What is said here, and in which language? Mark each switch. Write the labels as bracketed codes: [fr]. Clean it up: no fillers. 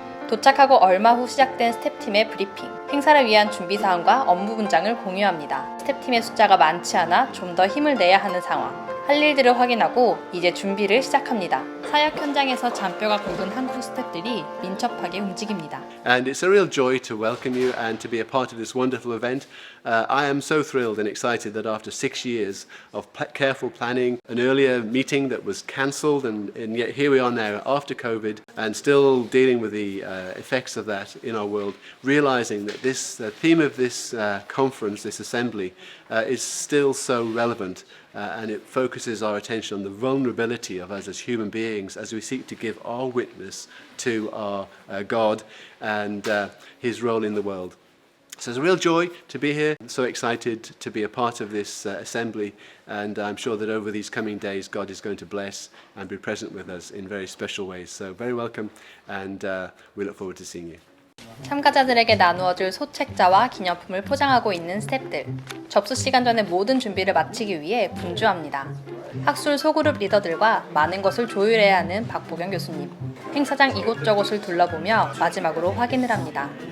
[ko] 도착하고 얼마 후 시작된 스텝팀의 브리핑, 행사를 위한 준비 사항과 업무 분장을 공유합니다. 스텝팀의 숫자가 많지 않아 좀 더 힘을 내야 하는 상황. 할 일들을 확인하고 이제 준비를 시작합니다. 사역 현장에서 잔뼈가 굵은 한국 스태프들이 민첩하게 움직입니다. [en] And it's a real joy to welcome you and to be a part of this wonderful event. I am so thrilled and excited that after 6 years of careful planning, an earlier meeting that was cancelled, and yet here we are now after COVID and still dealing with the effects of that in our world, realizing that this theme of this conference, this assembly, is still so relevant. And it focuses our attention on the vulnerability of us as human beings as we seek to give our witness to our God and His role in the world. So it's a real joy to be here. I'm so excited to be a part of this assembly, and I'm sure that over these coming days God is going to bless and be present with us in very special ways. So very welcome, and we look forward to seeing you. [ko] 참가자들에게 나누어줄 소책자와 기념품을 포장하고 있는 스태프들. 접수 시간 전에 모든 준비를 마치기 위해 분주합니다. 학술 소그룹 리더들과 많은 것을 조율해야 하는 박보경 교수님. 행사장 이곳저곳을 둘러보며 마지막으로 확인을 합니다.